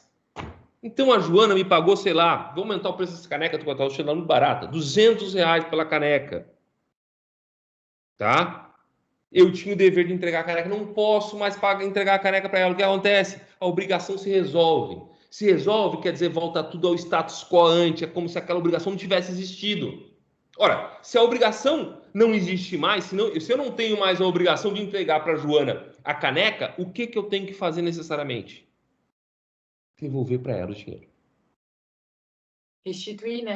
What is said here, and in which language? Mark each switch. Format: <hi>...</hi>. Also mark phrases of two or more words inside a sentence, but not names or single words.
<pt>Então a Joana me pagou, sei lá, vou aumentar o preço dessa caneca, tô achando muito barata, R$200 pela caneca. Tá? Eu tinha o dever de entregar a caneca, não posso mais entregar a caneca para ela. O que acontece? A obrigação se resolve. Se resolve, quer dizer, volta tudo ao</pt> <la>status quo ante,</la> <pt>é como se aquela obrigação não tivesse existido. Ora, se a obrigação não existe mais, se eu não tenho mais a obrigação de entregar para a Joana a caneca, o que eu tenho que fazer necessariamente? Devolver para ela o dinheiro. Restituir, né?</pt>